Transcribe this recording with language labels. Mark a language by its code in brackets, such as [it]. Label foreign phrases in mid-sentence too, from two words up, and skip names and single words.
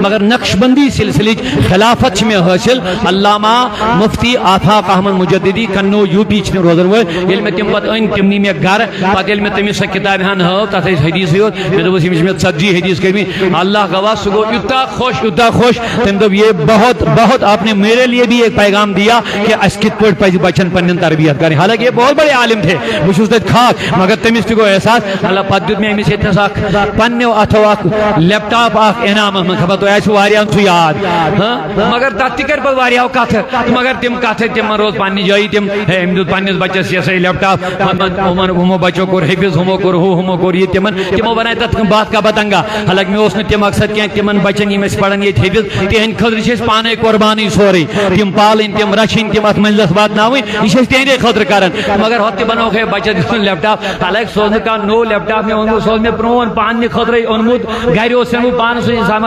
[ks] مگر نقشبندی سلسلٕچ خلافت چھِ مےٚ حٲصِل علامہ مفتی آفاق احمد مجددی کنوج یوٗ پی چھِ تِم روزن وٲلۍ ییٚلہِ مےٚ تِم پتہٕ أنۍ تِم نی مےٚ گرٕ پتہٕ ییٚلہِ مےٚ تٔمِس سۄ کِتابہِ ہن ہٲو تتھ ٲسۍ حدیٖثٕے یوت مےٚ دوٚپُس یِم چھِ مےٚ 40 حدیٖث کٔرمٕتۍ اللہ گواہ سُہ گوٚو یوٗتاہ خۄش تٔمۍ دوٚپ [ur] یہ بہت آپ نے میرے لیے بھی ایک پیغام دیا کہ [ks] اَسہِ کِتھ پٲٹھۍ پزِ بچن پننٮ۪ن تربیت کرٕنۍ حالانکہِ [ur] یہ بہت بڑے عالم تھے [ks] بہٕ چھُس تتہِ خاک مگر تٔمِس تہِ گوٚو احساس اللہ پتہٕ دیُت مےٚ أمِس ییٚتنس اکھ پننیو اتھو اکھ لیپ ٹاپ اکھ انعامس منٛز خبر تۄہہِ آسِوٕ واریاہن سُہ یاد مگر تتھ تہِ کرِ پتہٕ واریاہو کتھٕ مگر تِم کتھٕ تِمن روز پننہِ جایہِ تِم أمۍ دیُت پننِس بچس یہِ ہسا یہِ لیپ ٹاپ ہُمو بچو کوٚر حفظ ہُمو کوٚر یہِ تِمو بناے تتھ [ur] بات کا بتنگا [ks] حالانکہِ مےٚ اوس نہٕ تہِ مقصد کینٛہہ تِمن بچن یِم أسۍ پران ییٚتہِ حفظ تِہنٛدِ خٲطرٕ چھِ أسۍ پانے قۄربانٕے سورُے تِم پالٕنۍ تِم رچھٕنۍ تِم اتھ منزلس واتناوٕنۍ یہِ چھِ أسۍ تِہنٛدے خٲطرٕ کران مگر ہوٚتہِ بنووُکھ ہے بچس دِژُن لیپ ٹاپ حالانکہِ سُہ اوس نہٕ کانٛہہ نوٚو لیپ ٹاپ مےٚ اوٚنمُت سُہ اوس مےٚ پرٛون پننہِ خٲطرٕے اوٚنمُت گرِ اوس بہٕ پانس سُہ استعمال